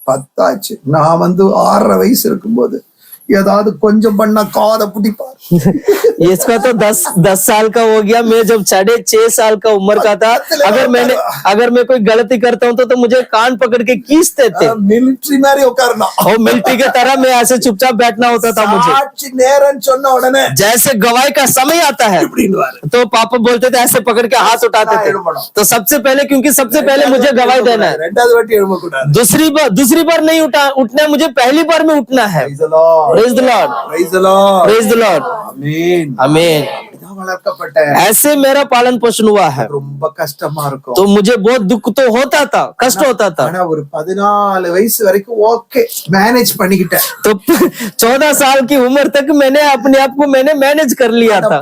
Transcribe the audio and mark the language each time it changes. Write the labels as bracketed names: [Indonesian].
[Tamil] 10 நான் வந்து 6 வயசு இருக்கும்போது ஏதாவது கொஞ்சம் பண்ணா காதை பிடிப்பார். [Hindi] इसका तो 10 साल का हो गया। मैं जब 6.5 साल का उम्र का था, अगर मैं कोई गलती करता हूँ तो मुझे कान पकड़ के खींचते थे [Tamil] மிலிட்டரி மாதிரி உட்காரணும். [Hindi] और मिलिट्री की तरह मैं ऐसे चुपचाप बैठना होता था मुझे। [Tamil] சாட்சி நேரம் சொன்ன உடனே [Hindi] जैसे गवाही का समय आता है [Tamil] இப்படின்னுவாரு. [Hindi] तो पापा बोलते थे, ऐसे पकड़ के हाथ उठाते थे। तो सबसे पहले, क्योंकि सबसे पहले मुझे गवाही देना है। [Tamil] ரெண்டாவது வாட்டி எழும்ப கூடாது. [Hindi] दूसरी बार नहीं उठना है, मुझे पहली बार में उठना है। [English] Praise the Lord. Praise the Lord, Praise the Lord. praise the Lord, Amen. [Hindi] आमीन। [Tamil] அப்படிதான் வளர்க்கப்பட்டேன். [Hindi] ऐसे मेरा पालन पोषण हुआ है। [Tamil] ரொம்ப கஷ்டமா இருக்கும். [Hindi] तो मुझे बहुत दुख तो होता था, कष्ट होता था। [Tamil] ஆனா ஒரு 14 வயசு வரைக்கும் ஓகே மேனேஜ் பண்ணிக்கிட்டேன். [Hindi] तो 14 साल की उम्र तक मैंने अपने आप को मैनेज कर लिया था।